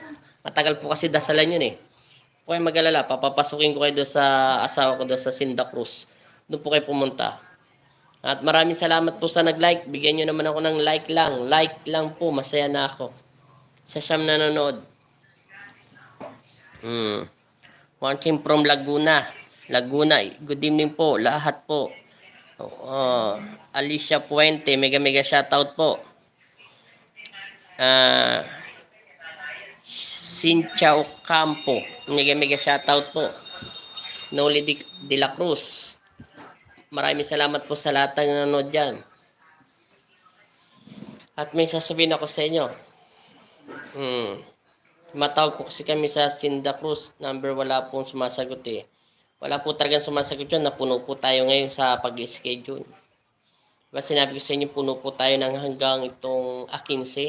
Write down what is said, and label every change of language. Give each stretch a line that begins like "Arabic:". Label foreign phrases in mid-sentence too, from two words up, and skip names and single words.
Filipino: Matagal po kasi dasalan yun eh. Huwag kayo mag-alala. Papapasukin ko kayo doon sa asawa ko doon sa Santa Cruz. Doon po kayo pumunta. At maraming salamat po sa nag-like. Bigyan nyo naman ako ng like lang. Like lang po. Masaya na ako. Sa siyam nanonood.
English: Watching from Laguna. Good evening
Filipino: po. Lahat po. Alicia Puente.
English: Mega shoutout
Filipino: po. Cynthia Ocampo.
English: Mega shoutout
Filipino: po. Noli de la Cruz. Maraming salamat po sa lahat ng nanonood dyan. At may sasabihin ako sa inyo. Matawag po kasi kami sa Santa Cruz. Number wala pong sumasagot eh. Wala po talagang sumasagot yun. Napuno po tayo ngayon sa pag-schedule. Diba sinabi ko sa inyo, puno po tayo ng hanggang itong 15.